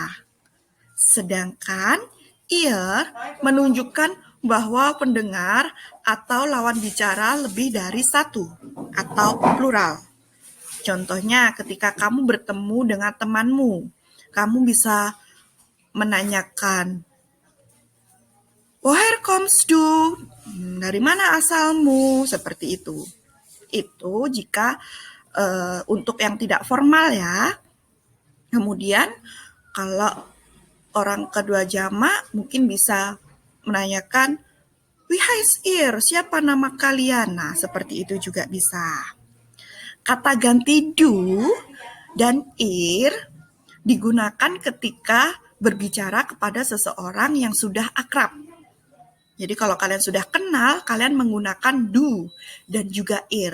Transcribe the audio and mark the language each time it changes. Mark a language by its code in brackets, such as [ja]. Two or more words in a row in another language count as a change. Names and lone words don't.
[id] Sedangkan ihr menunjukkan bahwa pendengar atau lawan bicara lebih dari satu atau plural. Contohnya ketika kamu bertemu dengan temanmu, kamu bisa menanyakan, [de] "Woher kommst du?" [id] Dari mana asalmu? Seperti itu. Itu jika untuk yang tidak formal ya. Kemudian kalau orang kedua jamak mungkin bisa menanyakan, [de] Wie heißt ihr? [id] Siapa nama kalian? Nah, seperti itu juga bisa. Kata ganti do dan ir digunakan ketika berbicara kepada seseorang yang sudah akrab. Jadi kalau kalian sudah kenal, kalian menggunakan do dan juga ir.